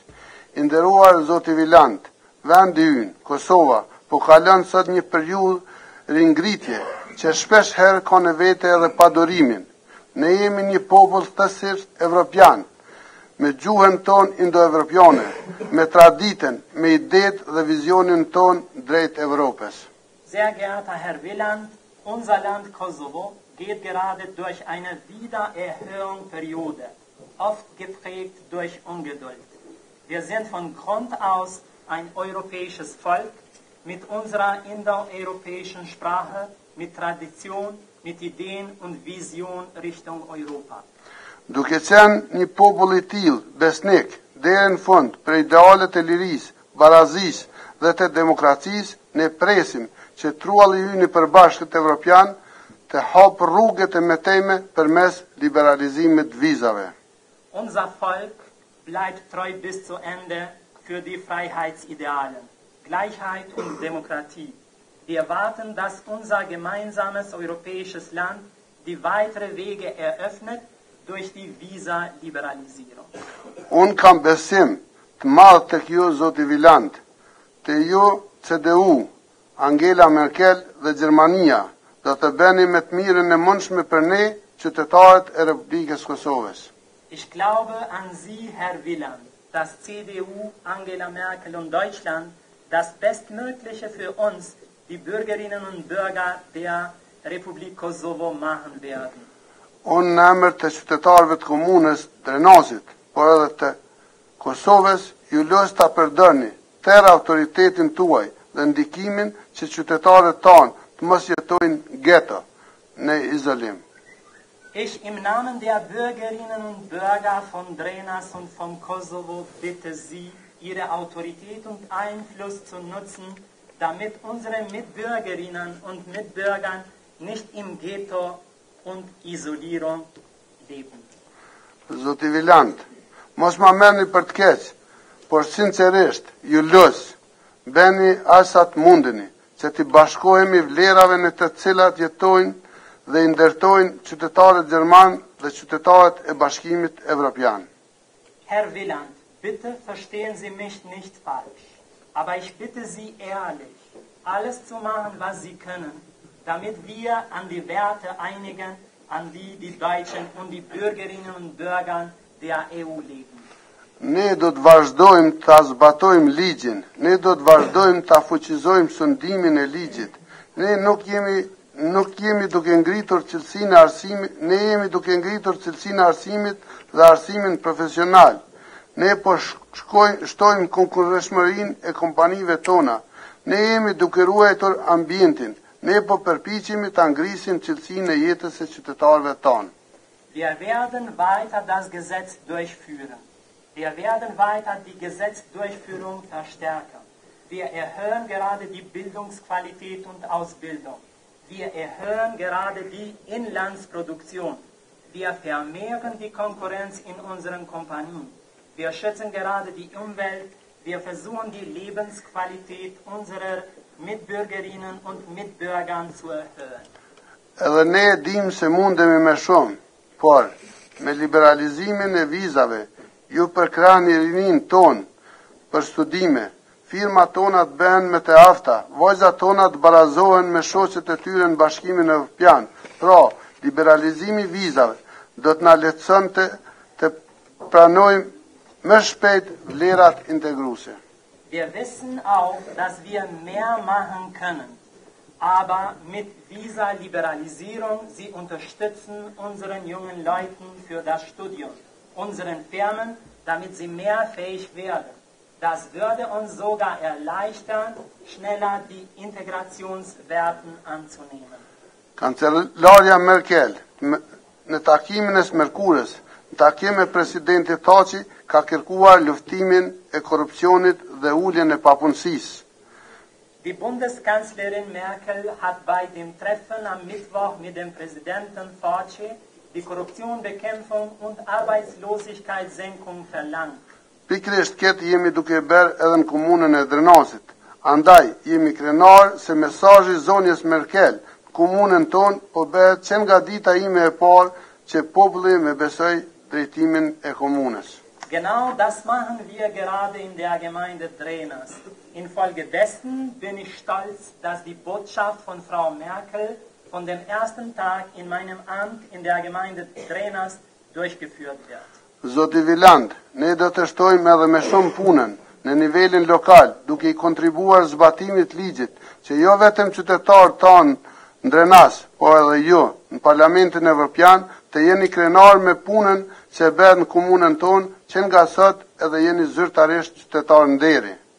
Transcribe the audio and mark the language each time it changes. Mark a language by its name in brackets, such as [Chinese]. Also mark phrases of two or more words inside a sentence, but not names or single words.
[Albanian] I nderuar zoti Wieland, vendi ynë, Kosova, po kalon sot një periudhë ringritje që shpesh herë ka në vete edhe padurimin. Ne jemi një popull thjesht evropian, me gjuhën ton indo-evropiane, me traditën, me idetë dhe vizionin ton drejt Evropës. [German] Sehr geehrter Herr Wieland, unser Land Kosovo geht gerade durch eine Wiedererhöhungsperiode, oft geprägt durch Ungeduld. Wir sind von Grund aus ein europäisches Volk mit unserer indoeuropäischen Sprache, mit Tradition, mit Ideen und Vision Richtung Europa. [Albanian] Duke qenë një popull I tillë, besnik, deri në fund për idealet e lirisë, barazisë dhe të demokracisë, ne presim që trualli ynë I përbashkët evropian të hapë rrugët e metejme përmes liberalizimit vizave. [German] Unser Volk bleibt treu bis zu Ende für die Freiheitsidealen, Gleichheit und Demokratie. Wir erwarten, dass unser gemeinsames europäisches Land die weitere Wege eröffnet durch die Visa-Liberalisierung. [Albanian] Unë kam besim të madh tek ju, zoti Wieland, të ju CDU, Angela Merkel dhe Gjermania do të bëni me të mirën e mundshme për ne, qytetarët e Republikës Kosovës. [German] Ich glaube an Sie, Herr Wieland, dass CDU, Angela Merkel und Deutschland das Bestmögliche für uns, die Bürgerinnen und Bürger der Republik Kosovo, machen werden. [Albanian] Unë në emër të qytetarëve të komunës Drenasit, por edhe të Kosovës, ju luaj ta përdorni tërë autoritetin tuaj dhe ndikimin që qytetarët tanë të mos jetojnë ghetto në izolim. [German] Ich im Namen der Bürgerinnen und Bürger von Drenas und vom Kosovo bitte Sie, Ihre Autorität und Einfluss zu nutzen, damit unsere Mitbürgerinnen und Mitbürger nicht im Ghetto und Isolierung leben. [Albanian] Zoti Wieland, mos ma merrni për të keq, por sinqerisht ju luaj, bëni aq sa të mundeni, që të bashkohemi vlerave në të cilat jetojnë dhe I ndërtojnë qytetarët gjerman dhe qytetarët e Bashkimit Evropian. [German] Herr Wieland, bitte verstehen Sie mich nicht falsch, aber ich bitte Sie ehrlich, alles zu machen, was Sie können, damit wir an die Werte einigen, an die Deutschen und die Bürgerinnen und Bürger der EU legen. [Albanian] Ne do të vazhdojmë ta zbatojmë ligjin, ne do të vazhdojmë ta fuqizojmë sundimin e ligjit. Ne nuk jemi duke ngritur cilësinë e arsimit, ne jemi duke ngritur cilësinë e arsimit dhe arsimin profesional. Ne po shtojmë konkurreshmërinë e kompanive tona. Ne jemi duke ruajtur ambientin. Ne po përpiqemi ta ngrisim cilësinë e jetës së qytetarëve tonë. [German] Wir werden weiter das Gesetz durchführen. Wir werden weiter die Gesetzdurchführung verstärken. Wir erhöhen gerade die Bildungsqualität und Ausbildung. Wir erhöhen gerade die Inlandsproduktion. Wir vermehren die Konkurrenz in unseren Kompanien. Wir schützen gerade die Umwelt. Wir versuchen die Lebensqualität unserer Mitbürgerinnen und Mitbürgern zu erhöhen. [Albanian] Edhe ne dim se mundemi me shumë, por me liberalizimin e vizave, ju përkrahni rinin ton për studime, firmat tona të bëhen me të afta, vajzat tona të barazohen me shoqet e tyre në Bashkimin Evropian. Pra, liberalizimi i vizave do të na lehtësonte të pranojmë më shpejt vlerat integruese. [German] Wir wissen auch, dass wir mehr machen können. Aber mit Visa-Liberalisierung, sie unterstützen unseren jungen Leuten für das Studium, unseren Firmen, damit sie mehr fähig werden. Das würde uns sogar erleichtern, schneller die Integrationswerten anzunehmen. [Albanian] Kancelarja Merkel, në takimin e Smërkurës, në takim me presidenti Taçi, ka kërkuar luftimin e korrupsionit dhe uljen e papunësisë. [German] Die Bundeskanzlerin Merkel hat bei dem Treffen am Mittwoch mit dem Präsidenten Taçi die Korruptionbekämpfung und Arbeitslosigkeitssenkung verlangt. [Albanian] Pikërisht këtë jemi duke bërë edhe në komunën e Drenasit. Andaj, jemi krenar se mesazhi zonjës Merkel, komunën tonë, po bëhet që nga dita ime e parë që populli me besoj drejtimin e komunës. [German] Genau das machen wir gerade in der Gemeinde Drenasit. Infolgedessen bin ich stolz, dass die Botschaft von Frau Merkel von dem ersten Tag in meinem Amt in der Gemeinde Drenasit durchgeführt wird. [Albanian] Zoti Wieland, ne do të shtojmë edhe me shumë punën në nivelin lokal, duke i kontribuar zbatimit ligjit, që jo vetëm qytetarët tanë në Drenas, po edhe ju në Parlamentin Evropian të jeni krenar me punën që bëhet në komunën tonë, që nga sot edhe jeni zyrtarisht qytetar nderi.